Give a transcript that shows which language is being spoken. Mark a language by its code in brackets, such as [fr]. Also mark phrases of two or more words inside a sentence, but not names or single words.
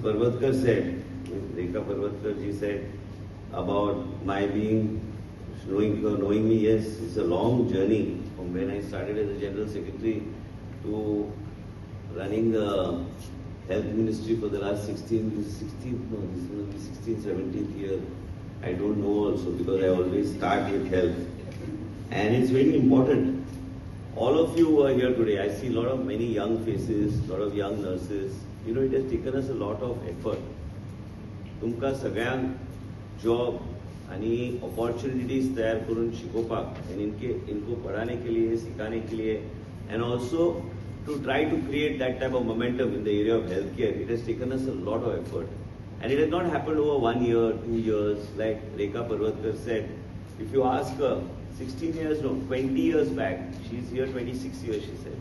[en] Parvatkar said, Rekha Parvatkar ji said about my knowing me, yes, it's a long journey from when I started as a General Secretary to running the Health Ministry for the last 17th year. I don't know also because I always start with health. And it's very important. All of you who are here today, I see many young faces, lot of young nurses. You know, it has taken us a lot of effort. [kok] तुमका सगळ्यांक जॉब आणि opportunities तैयार करून शिकोवपाक [en] and [hi] इनको पढ़ाने के लिए, सिखाने के लिए [en] and also to try to create that type of momentum in the area of healthcare. It has taken us a lot of effort. And it has not happened over 1 year, 2 years, like Rekha Parvatkar said. If you ask her, 20 years back, she's here 26 years, she said.